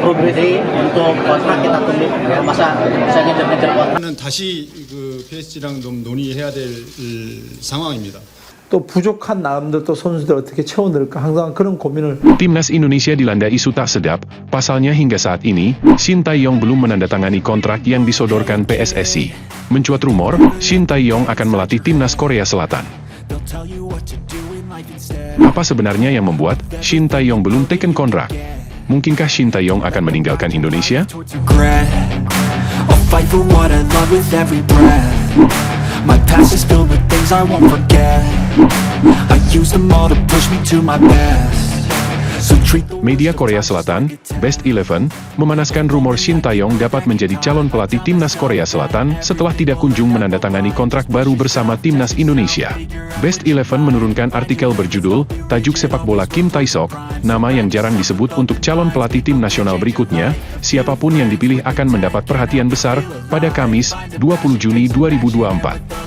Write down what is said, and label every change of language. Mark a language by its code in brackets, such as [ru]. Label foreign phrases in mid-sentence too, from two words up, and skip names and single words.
[id] progresi untuk kontrak kita tunggu ya, masa bisa ngejar-ngejar kontrak. [ko] 는 다시 그 PSG랑 좀 논의해야 될 상황입니다. 또 부족한 나름대로 또 선수들 어떻게 채워넣을까 항상 그런 고민을. [id] Timnas Indonesia dilanda isu tak sedap, pasalnya hingga saat ini, Shin Tae-yong belum menandatangani kontrak yang disodorkan PSSI. Mencuat rumor, Shin Tae-yong akan melatih Timnas Korea Selatan. Apa sebenarnya yang membuat Shin Tae-yong belum taken kontrak? Mungkinkah Shin Tae-yong akan meninggalkan Indonesia? [en] Fight for what I love with every breath. My past is filled with things I won't forget. I use them all to push me to my best. So treat the [id] Media Korea Selatan, Best 11, memanaskan rumor Shin Tae-yong dapat menjadi calon pelatih Timnas Korea Selatan setelah tidak kunjung menandatangani kontrak baru bersama Timnas Indonesia. Best 11 menurunkan artikel berjudul, Tajuk Sepak Bola Kim Tae-sok, nama yang jarang disebut untuk calon pelatih tim nasional berikutnya, siapapun yang dipilih akan mendapat perhatian besar, pada Kamis, 20 Juni 2024.